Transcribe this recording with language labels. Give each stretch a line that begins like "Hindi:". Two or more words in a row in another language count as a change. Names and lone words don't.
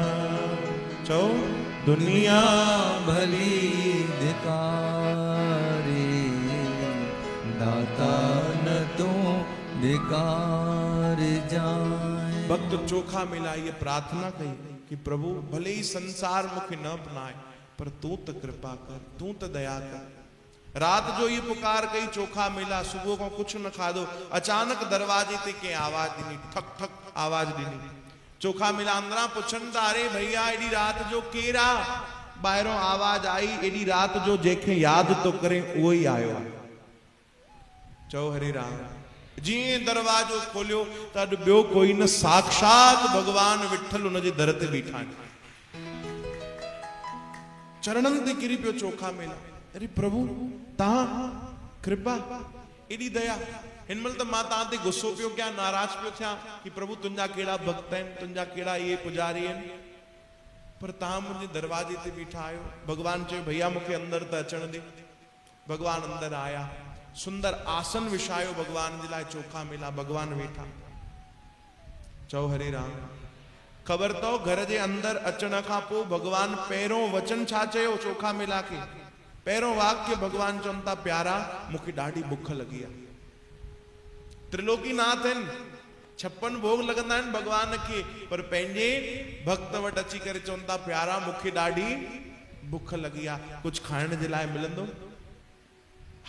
Sindhi: चो दुनिया भली धिकारे दाता न तू धिकार जाए। भक्त चोखा मिला ये प्रार्थना कही कि प्रभु भले ही संसार मुखे न अपनाए, पर तू तो कृपा कर, तू तो दया कर। रात जो ये पुकार कही चोखा मिला, सुबह को कुछ न खाधो, अचानक दरवाजे ते के आवाज दिनी, ठक ठक आवाज दिनी। चोखा मिला अंदरा पुछन था, अरे भैया एडी रात जो केरा? बाहरों आवाज आई, एडी रात जो जेके याद तो करें वो ही आयो। चओ हरे राम। जी दरवाजो खोलियो तो अॼु ॿियो कोई न, साक्षात भगवान विठल उनजे दर ते बीठा आहिनि। चरणनि ते किरी पियो चोखा मिला, अरे प्रभु तहां कृपा एडी दया। हिन महिल त मां तहां ते गुस्सो पियो कयां, नाराज पियो थियां कि प्रभु तुंहिंजा कहिड़ा भक्त आहिनि, तुंहिंजा कहिड़ा इहे पुजारी आहिनि, पर तहां मुंहिंजे दरवाजे ते बीठा आहियो। भगवान चयो भैया मूंखे अंदर त अचण दे। भगवान अंदर आया, सुंदर आसन विछायो भगवान जे लाइ। चोखा मिला भगवान वेठा। चओ हरे राम। ख़बर अथव घर जे अंदर अचण खां पोइ भगवान पहिरों वचन छा चयो चोखा मिला खे? पहिरों वाक्य भगवान चवनि था, प्यारा मूंखे ॾाढी बुख लॻी आहे। त्रिलोकीनाथ आहिनि, 56 भोग लॻंदा आहिनि भगवान खे, पर पंहिंजे भक्त वटि अची करे चवनि था, प्यारा मूंखे ॾाढी बुख लॻी आहे, कुझु खाइण जे लाइ मिलंदो?